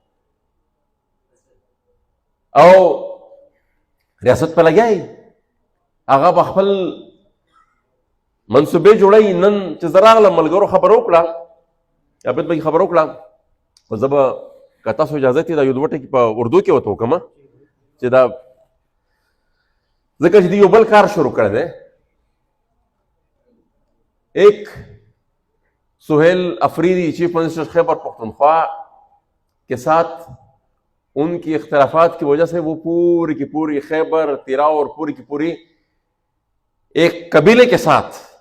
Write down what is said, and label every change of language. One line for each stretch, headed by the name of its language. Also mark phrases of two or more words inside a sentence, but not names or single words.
Pashto: او ریاست په لګیا یي، هغه به خپل منصوبې جوړوي. نن چې زه راغلم ملګرو خبره وکړه، عابد بھائی خبره وکړه، خو زه به که تاسو اجازت یې دا یو دوه ټکي په اردو کې ورته وکړم چې دا ځکه چې دوی یو بل کار شروع کړی دی.
Urdu: ایک سہیل افریدی
English: chief minister
Urdu: خیبر پختونخوا کے ساتھ ان کی اختلافات کی وجہ سے وہ پوری کی پوری خیبر تیراؤ اور پوری کی پوری ایک قبیلے کے ساتھ